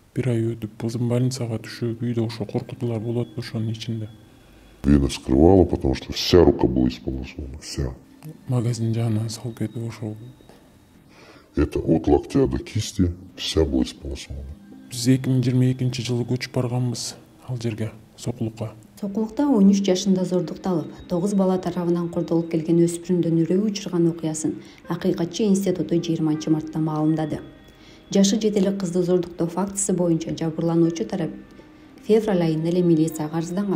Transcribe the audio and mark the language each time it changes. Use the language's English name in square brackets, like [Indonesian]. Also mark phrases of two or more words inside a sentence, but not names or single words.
[Kyrgyz] Bir ай өтүп кызым больницага түшүп, үйдө ошо коркутуулар болуп атпы ошонун ичинде. [Russian] Вена скрывала, потому что вся рука была исполосована, вся. [Kyrgyz] Магазин жанынан салып кетип ошол. [Russian] Это от локтя до кисти вся была исполосована. [Kyrgyz] Биз 2022 жылы көчүп барганбыз ал жерге, Сокулукка. Сокулукта 13 жашында зордукталып, 9 бала тарабынан кордолуп келген өспүрүмдүн үрөйү учурган окуясын Акыйкатчы институту 20 мартта маалымдады. Жашы жетелик кызды зордуктоо фактысы боюнча жабырлануучу тарап февраль айында эле милицияга арызданган.